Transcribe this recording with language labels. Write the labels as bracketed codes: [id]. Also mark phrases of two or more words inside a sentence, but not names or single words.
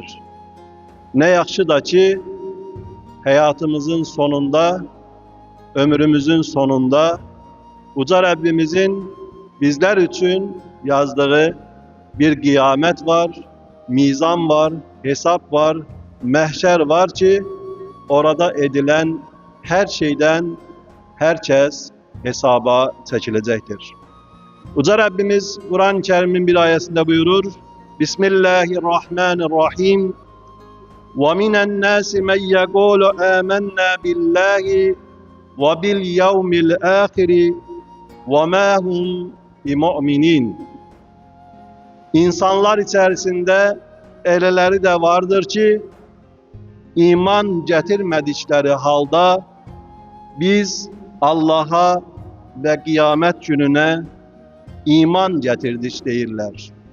[tr] Ne yakşı da ki hayatımızın sonunda, ömrümüzün sonunda Yüce Rabbimizin bizler için yazdığı bir kıyamet var, mizan var, hesap var, mahşer var ki orada edilen her şeyden herkes hesaba çekilecektir. Yüce Rabbimiz Kur'an-ı Kerim'in bir ayetinde buyurur, Bismillahirrahmanirrahim. [ar] وَمِنَ النَّاسِ مَنْ يَقُولُ آمَنَّا بِاللّٰهِ وَبِالْيَوْمِ الْآخِرِ وَمَا هُمْ بِمُؤْمِنِينَ. [tr] İnsanlar içerisinde öyleleri de vardır ki iman getirmedikleri halda biz Allah'a ve kıyamet gününe iman getirdik değiller.